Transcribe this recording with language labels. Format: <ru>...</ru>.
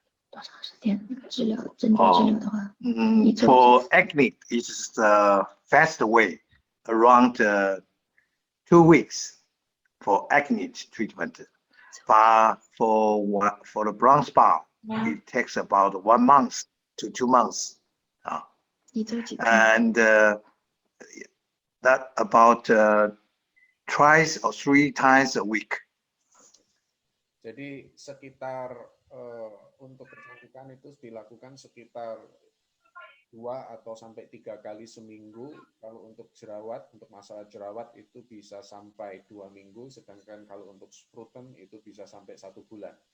<zh>多长时间治疗针对治疗的话，</zh> <en>For acne, it's the fast way, around 2 weeks for acne treatment. But for the brown spot, it takes about 1 month to 2 months.</en> <zh>一周几次？</zh> <en>And that about twice or 3 times a week.</en> <id>Jadi sekitar untuk kecantikan itu dilakukan sekitar 2 atau sampai 3 kali seminggu. Kalau untuk jerawat, untuk masalah jerawat itu bisa sampai 2 minggu, sedangkan kalau untuk spruten itu bisa sampai 1 bulan.</id>